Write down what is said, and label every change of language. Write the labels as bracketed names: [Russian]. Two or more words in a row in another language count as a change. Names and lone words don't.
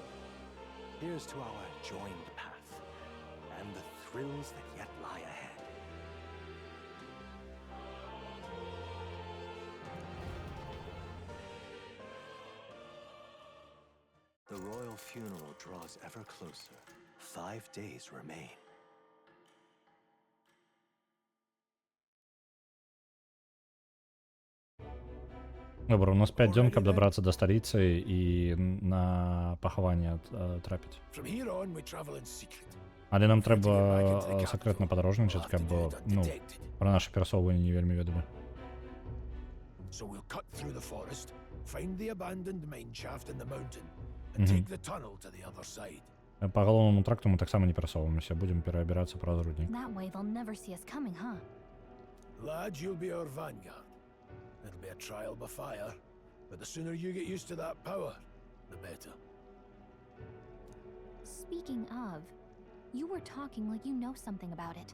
[English] Here's to our joined path, and the thrills that yet lie ahead. The royal funeral draws ever closer. 5 days remain. [Belarusian] Добра, у нас 5 дзён, каб дабрацца да сталіцы і на пахаванне трапіць. Але нам трэба сакрэтна падарожнічаць, каб, ну, пра наша перасоўванне не вельмі ведалі. [English] So we'll cut through the forest, find the abandoned mine shaft in the mountain, and take the tunnel to the other side. [Belarusian] Па галоўнаму тракту мы таксама не перасоўваемся, будзем пераабірацца праз руднік. [English] That way they'll never see us coming, huh? Lad, you'll be our vanguard. It'll be a trial by fire, but the sooner you get used to that power, the better. Speaking of, you were talking like you know something about it.